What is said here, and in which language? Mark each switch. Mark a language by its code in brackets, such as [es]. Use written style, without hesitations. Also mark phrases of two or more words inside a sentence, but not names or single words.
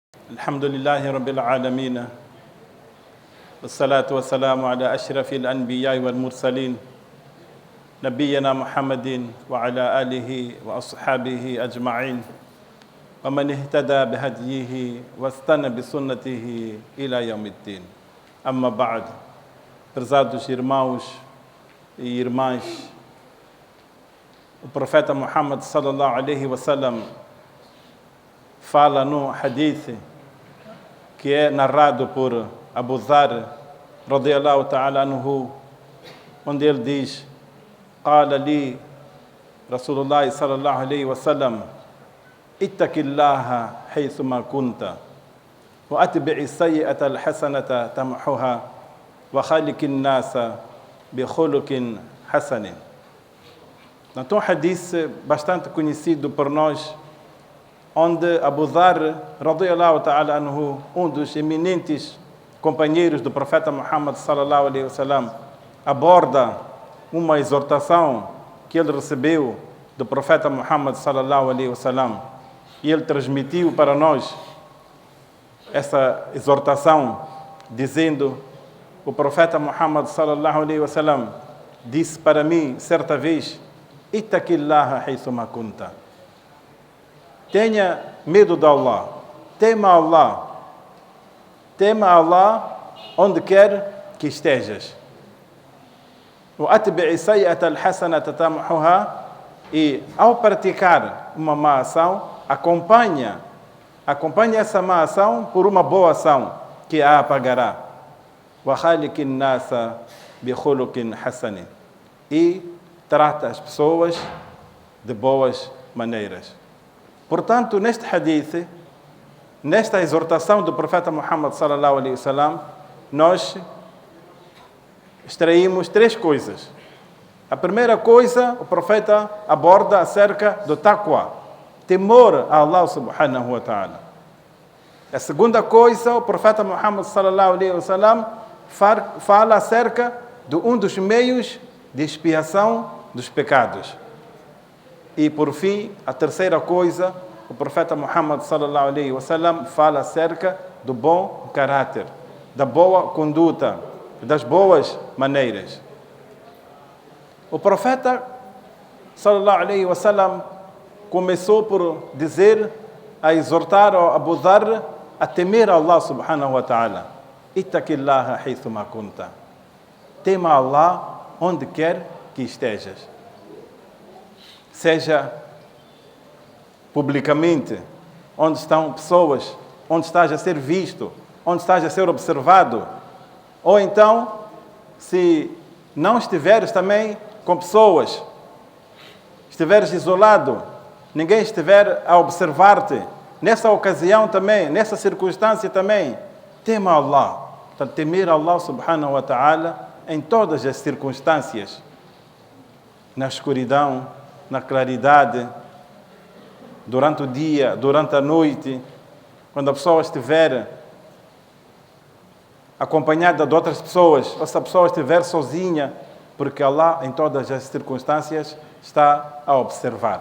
[ar] الحمد لله رب العالمين والصلاة والسلام على أشرف الأنبياء والمرسلين نبينا محمد وعلى آله وأصحابه أجمعين ومن اهتدى بهديه واستنى بسنته إلى يوم الدين. أما بعد, [pt] prezados irmãos e irmãs, o profeta Muhammad [ar] صلى الله عليه [pt] wasallam fala no hadith que é narrado por Abu Dharr [ar] رضي الله تعالى عنه, [pt] onde ele diz: [ar] قال لي رسول الله صلى الله عليه وسلم اتق الله حيثما كنت وأتبع السيئة الحسنة تمحها وخالق الناس بخلق حسن. [pt] Então, um hadith bastante conhecido por nós, onde Abu Dharr [ar] رضي الله تعالى عنه, [pt] um dos eminentes companheiros do profeta Muhammad [ar] صلى الله عليه وسلم, [pt] aborda uma exortação que ele recebeu do profeta Muhammad [ar] صلى الله عليه وسلم, [pt] e ele transmitiu para nós essa exortação dizendo: o profeta Muhammad [ar] صلى الله عليه وسلم [pt] disse para mim certa vez: [ar] اتق الله حيثما كنت. [pt] Tenha medo de Allah, tema Allah onde quer que estejas. E ao praticar uma má ação, acompanha essa má ação por uma boa ação que a apagará. E trata as pessoas de boas maneiras. Portanto, neste hadith, nesta exortação do profeta Muhammad [ar] صلى الله عليه وسلم, [pt] nós extraímos três coisas. A primeira coisa, o profeta aborda acerca do taqwa, temor a Allah [ar] سبحانه وتعالى. [pt] A segunda coisa, o profeta Muhammad [ar] صلى الله عليه وسلم [pt] fala acerca de um dos meios de expiação dos pecados. E por fim, a terceira coisa, o profeta Muhammad [ar] صلى الله عليه وسلم [pt] fala acerca do bom caráter, da boa conduta, das boas maneiras. O profeta [ar] صلى الله عليه وسلم [pt] começou por dizer, a exortar ao Abu Dharr a temer a Allah [ar] سبحانه وتعالى. اتق الله حيثما كنت. [pt] Tema Allah onde quer que estejas. Seja publicamente, onde estão pessoas, onde estás a ser visto, onde estás a ser observado. Ou então, se não estiveres também com pessoas, estiveres isolado, ninguém estiver a observar-te, nessa ocasião também, nessa circunstância também, tema Allah. Portanto, temer Allah [ar] سبحانه وتعالى [pt] em todas as circunstâncias, na escuridão, na claridade, durante o dia, durante a noite, quando a pessoa estiver acompanhada de outras pessoas, ou se a pessoa estiver sozinha, porque Allah em todas as circunstâncias está a observar.